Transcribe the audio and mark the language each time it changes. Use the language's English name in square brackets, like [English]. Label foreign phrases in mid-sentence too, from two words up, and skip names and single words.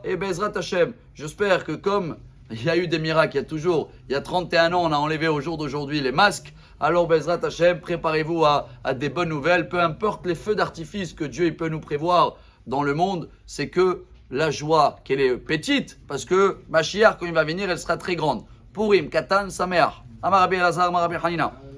[French] Et [Hebrew] בעזרת השם, [French] j'espère que comme il y a eu des miracles, il y a 31 ans, on a enlevé au jour d'aujourd'hui les masques. Alors [Hebrew] בעזרת השם, [French] préparez-vous à des bonnes nouvelles. Peu importe les feux d'artifice que Dieu il peut nous prévoir dans le monde, c'est que la joie, qu'elle est petite, parce que Mashiach, quand il va venir, elle sera très grande. [Hebrew] פורים קטן שמח. אמר רבי אלעזר אמר רבי חנינא.